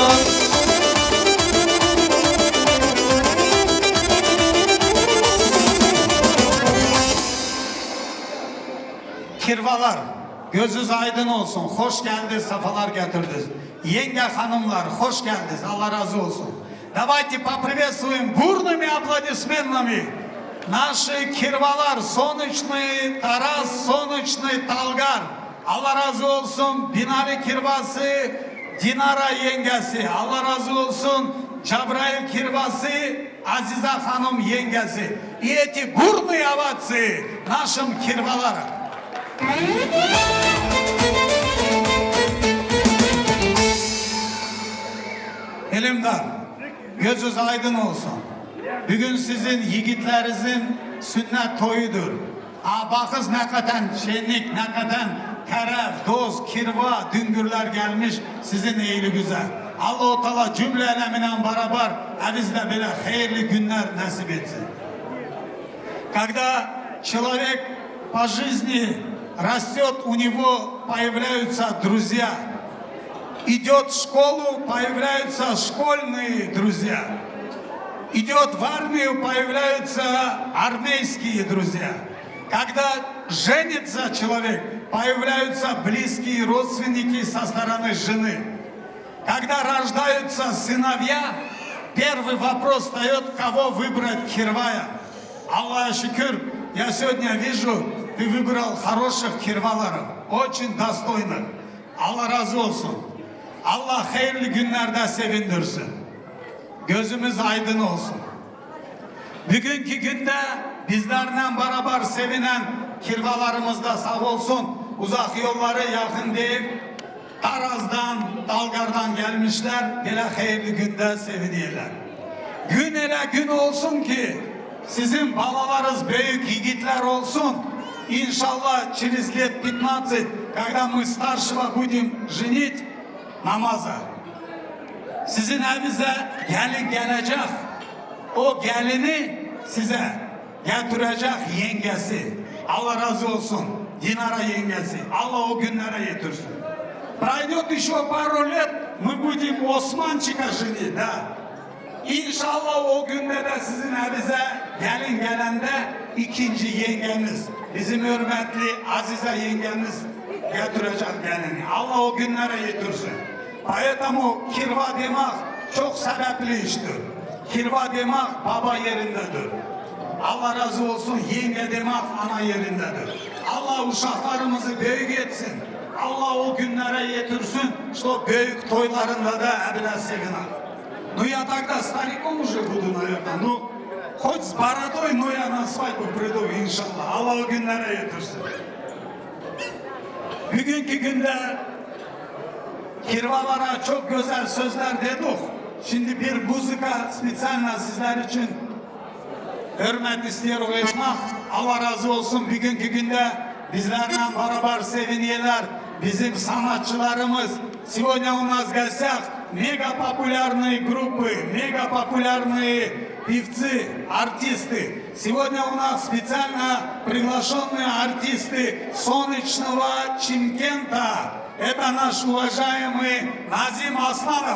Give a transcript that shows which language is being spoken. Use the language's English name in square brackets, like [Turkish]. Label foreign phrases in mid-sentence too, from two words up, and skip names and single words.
[Turkish] Kirvalar, gözünüz aydın olsun. Hoş geldiniz, safalar getirdiniz. Yenge hanımlar, hoş geldiniz. Allah разу olsun. [Russian] Давайте поприветствуем бурными аплодисментами наши Кирвалар, Сонычный Тарас, Сонычный Талгар. [Turkish] Allah razı olsun. Binali Kirvası, Dinara yengesi. Allah razı olsun. Cebrail Kirvası, Azize hanım yengesi. [Russian] И эти бурные овации нашим Кирваларам. [Turkish] Elimdar, gözünüz aydın olsun. Bugün sizin yigitlerinizin sünnet toyudur. Bakız ne kadar şenlik, ne kadar teref, dost, kirva, düngürler gelmiş sizin iyili güzel. Allah-u Teala cümle elemine beraber bizde böyle hayırlı günler nasip etsin. [Russian] Когда человек по жизни растет, у него появляются друзья. Идет в школу, появляются школьные друзья. Идет в армию, появляются армейские друзья. Когда женится человек, появляются близкие родственники со стороны жены. Когда рождаются сыновья, первый вопрос встает, кого выбрать Кирвая. [Turkish] Allah şükür, [Russian] я сегодня вижу, ты выбрал хороших кирваларов, очень достойных. [Turkish] Allah razı olsun. Allah hayırlı günlerde sevindirsin. Gözümüz aydın olsun. Bugünkü günde bizlerle beraber sevinen kirvalarımız da sağ olsun. Uzak yolları yakın değil. Taraz'dan, Dalgar'dan gelmişler. Böyle hayırlı günde seviniyorlar. Gün ele gün olsun ki sizin balalarınız büyük yiğitler olsun. [Russian] İnşallah через лет 15, когда мы старшего будем женить namaza. [Turkish] Sizin evinize gelin gelecek. O gelini size getirecek yengesi. Allah razı olsun. Dinara yengesi. Allah o günlere getirsin. [Russian] Пройдет еще пару лет, мы будем Osmançık'a женить, да. [Turkish] İnşallah o günde de sizin evinize gelin gelende ikinci yengemiz, bizim hürmetli Azize yengemiz getirecek gelini. Allah o günlere getirsin. Поэтому kirva demek çok sebepli iştir. Kirva demek baba yerindedir. Allah razı olsun, yenge demek ana yerindedir. Allah uşaklarımızı büyük etsin. Allah o günlere getirsin. İşte o büyük toylarında da ebile sevinin. [Russian] Ну я тогда стариком уже буду, наверное. Ну, хоть с бородой, но я на свадьбу приду, иншаллах. [Turkish] Allah o günlere getirsin. Bugünkü günde kirvalara çok güzel sözler dedik. Şimdi bir müzika spesialna sizler için hürmet istiyorum etmek. Allah razı olsun. Bugünkü günde bizlerle beraber seviniyorlar. Bizim sanatçılarımız. [Russian] Сегодня у нас в гостях мега популярные группы, мега популярные певцы, артисты. Сегодня у нас специально приглашенные артисты солнечного Чимкента. Это наш уважаемый Назим Асланов.